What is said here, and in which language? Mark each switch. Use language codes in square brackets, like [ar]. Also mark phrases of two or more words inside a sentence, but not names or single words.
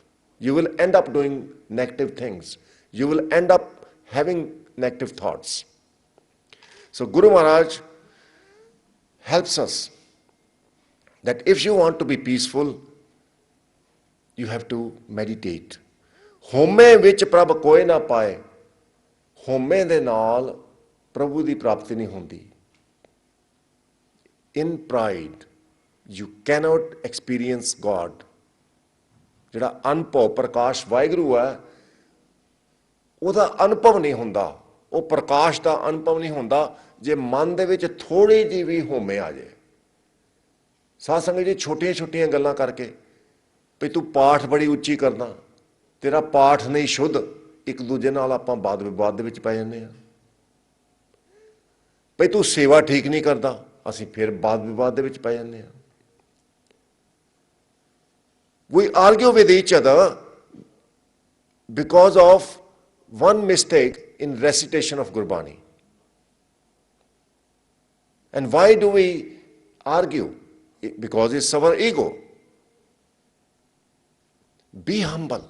[en] You will end up doing negative things. You will end up having negative thoughts. So Guru Maharaj helps us that if you want to be peaceful, you have to meditate. [pa] ਹਉਮੈ ਵਿਚਿ ਪ੍ਰਭੁ ਕੋਇ ਨ ਪਾਏ, ਹਉਮੈ ਦੇ ਨਾਲ ਪ੍ਰਭੂ ਦੀ ਪ੍ਰਾਪਤੀ ਨਹੀਂ ਹੁੰਦੀ. [en] In pride, you cannot experience God. [pa] ਜਿਹੜਾ ਅਨੁਭਵ ਪ੍ਰਕਾਸ਼ ਵਾਹਿਗੁਰੂ ਹੈ ਉਹਦਾ ਅਨੁਭਵ ਨਹੀਂ ਹੁੰਦਾ, ਉਹ ਪ੍ਰਕਾਸ਼ ਦਾ ਅਨੁਭਵ ਨਹੀਂ ਹੁੰਦਾ ਜੇ ਮਨ ਦੇ ਵਿੱਚ ਥੋੜੀ ਜਿਹੀ ਵੀ ਹੋਮੇ ਆ ਜਾਏ। ਸਾਧ ਸੰਗਤ ਜੀ ਛੋਟੀਆਂ ਛੋਟੀਆਂ ਗੱਲਾਂ ਕਰਕੇ ਵੀ ਤੂੰ ਪਾਠ ਬੜੀ ਉੱਚੀ ਕਰਦਾ, ਤੇਰਾ ਪਾਠ ਨਹੀਂ ਸ਼ੁੱਧ, ਇੱਕ ਦੂਜੇ ਨਾਲ ਆਪਾਂ ਵਾਦ ਵਿਵਾਦ ਦੇ ਵਿੱਚ ਪੈ ਜਾਂਦੇ ਹਾਂ। ਵੀ ਤੂੰ ਸੇਵਾ ਠੀਕ ਨਹੀਂ ਕਰਦਾ, ਅਸੀਂ ਫਿਰ ਵਾਦ ਵਿਵਾਦ ਦੇ ਵਿੱਚ ਪੈ ਜਾਂਦੇ ਹਾਂ। [en] We argue with each other because of one mistake in recitation of Gurbani. And why do we argue? Because it's our ego. Be humble.